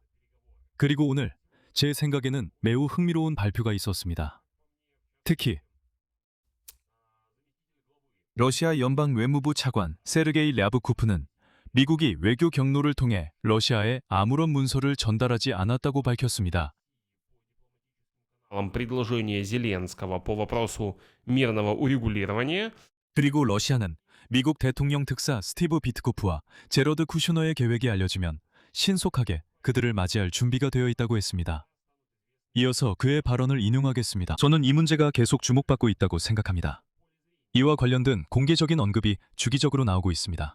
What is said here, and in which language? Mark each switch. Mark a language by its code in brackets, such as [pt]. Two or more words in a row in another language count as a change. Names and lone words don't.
[ko] 그리고 오늘 제 생각에는 매우 흥미로운 발표가 있었습니다. 특히 러시아 연방 외무부 차관 세르게이 랴브코프는 미국이 외교 경로를 통해 러시아에 아무런 문서를 전달하지 않았다고 밝혔습니다. [ru] предложение Зеленского по вопросу мирного урегулирования. [ko] 그리고 러시아는 미국 대통령 특사 스티브 비트코프와 제러드 쿠슈너의 계획이 알려지면 신속하게 그들을 맞이할 준비가 되어 있다고 했습니다. 이어서 그의 발언을 인용하겠습니다. 저는 이 문제가 계속 주목받고 있다고 생각합니다. 이와 관련된 공개적인 언급이 주기적으로 나오고 있습니다.